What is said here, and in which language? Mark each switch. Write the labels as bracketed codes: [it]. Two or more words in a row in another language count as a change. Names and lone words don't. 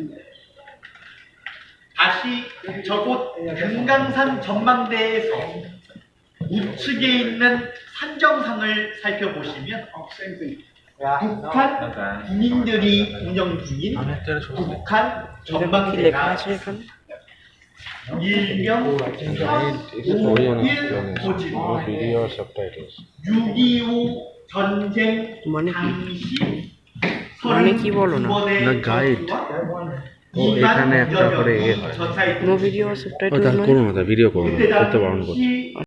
[ko] 다시 저곳 금강산 전망대에서 우측에 있는 산정상을 살펴보시면 북한 군인들이 운영 중인 북한 [bn] কি লেখা [ko] 전망대가 [bn] আছে এখানে? [ko] 일명 351 고지로 ভিডিও সাবটাইটেলস 6.25 전쟁 [bn] মানে কি? [ko] 당시 [bn] মানে কি বলো না? না, গাইড। ও এখানে একটা করে ইয়ে হয়। নো ভিডিও সাবটাইটেল ও তার করো না, ভিডিও করো না, করতে বারণ করছে।